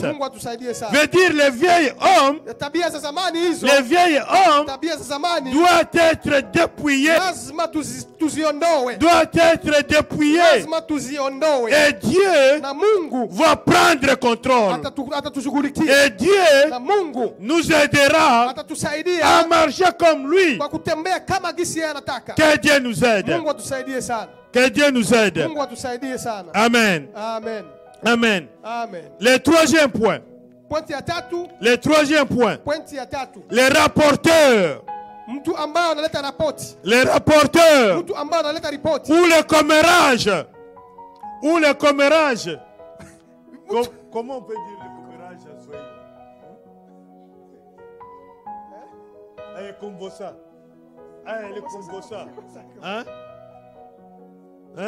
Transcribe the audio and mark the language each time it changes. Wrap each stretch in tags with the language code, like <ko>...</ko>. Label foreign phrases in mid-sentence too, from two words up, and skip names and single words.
<fr>Veut dire les vieils hommes, doivent être dépouillés. Doivent être dépouillés. Et Dieu va prendre contrôle. Et Dieu nous aidera à</fr> <sw>atatusaidia</sw> <fr>marcher comme lui.</fr> <sw>kwa kutembea kama gisi yeye anataka.</sw> <fr>Que Dieu nous aide.</fr> <sw>Mungu atusaidie sana.</sw> <fr>Que Dieu nous aide.</fr> <sw>Mungu atusaidie sana. Amen. Amen. Amen. Amen.</sw> <fr>Le troisième point.</fr> <sw>Pointi ya tatu.</sw> <fr>Le troisième point.</fr> <sw>Pointi ya tatu.</sw> <fr>Les rapporteurs.</fr> <sw>Mtu ambaye analeta ripoti.</sw> <fr>Les rapporteurs.</fr> <sw>Mtu ambaye analeta ripoti.</sw> <fr>Ou le commérage. Ou le commérage. Comment on peut dire le commérage à Swahili? Le combosa. Le combosa. Hein? Hein?</fr>